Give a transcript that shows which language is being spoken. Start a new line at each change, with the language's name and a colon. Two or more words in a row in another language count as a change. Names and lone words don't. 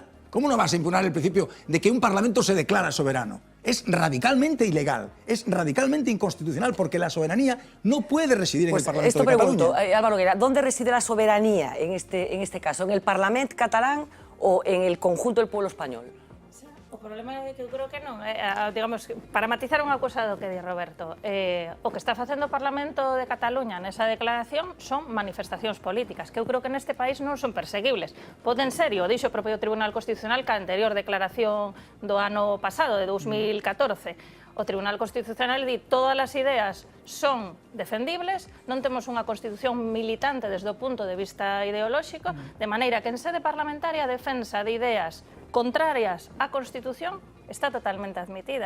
Spanish: ¿Cómo no vas a impugnar el principio de que un Parlamento se declara soberano? Es radicalmente ilegal, es radicalmente inconstitucional, porque la soberanía no puede residir en el Parlamento de Cataluña. Esto pregunto, Álvaro Nogueira, ¿dónde reside la soberanía en este caso? ¿En el Parlamento catalán o en el conjunto del pueblo español?
Galician: O problema é que eu creo que non. Digamos, para matizar unha cousa do que di Roberto, o que está facendo o Parlamento de Cataluña nesa declaración son manifestacións políticas, que eu creo que neste país non son perseguibles. Poden ser, e o dixo o propio Tribunal Constitucional que a anterior declaración do ano pasado, de 2014, o Tribunal Constitucional di todas as ideas son defendibles, non temos unha constitución militante desde o punto de vista ideolóxico, de maneira que en sede parlamentaria a defensa de ideas contrarias á Constitución está totalmente admitida.